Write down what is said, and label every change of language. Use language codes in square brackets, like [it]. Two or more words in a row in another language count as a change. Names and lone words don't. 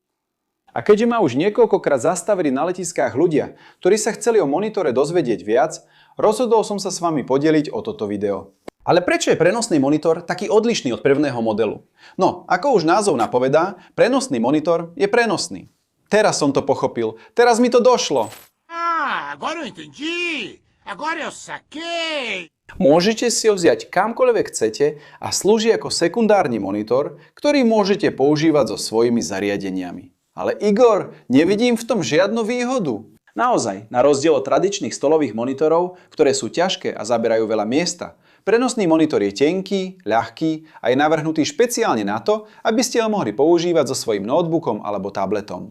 [sk] A keďže ma už niekoľkokrát zastavili na letiskách ľudia, ktorí sa chceli o monitore dozvedieť viac, rozhodol som sa s vami podeliť o toto video. Ale prečo je prenosný monitor taký odlišný od prvného modelu? No, ako už názov napovedá, prenosný monitor je prenosný. Teraz som to pochopil, teraz mi to došlo. [pt] Agora eu entendi! Agora eu saquei! [sk] Môžete si ho vziať kamkoľvek chcete a slúži ako sekundárny monitor, ktorý môžete používať so svojimi zariadeniami. Ale Igor, nevidím v tom žiadnu výhodu. Naozaj, na rozdiel od tradičných stolových monitorov, ktoré sú ťažké a zaberajú veľa miesta, prenosný monitor je tenký, ľahký a je navrhnutý špeciálne na to, aby ste ho mohli používať so svojím notebookom alebo tabletom.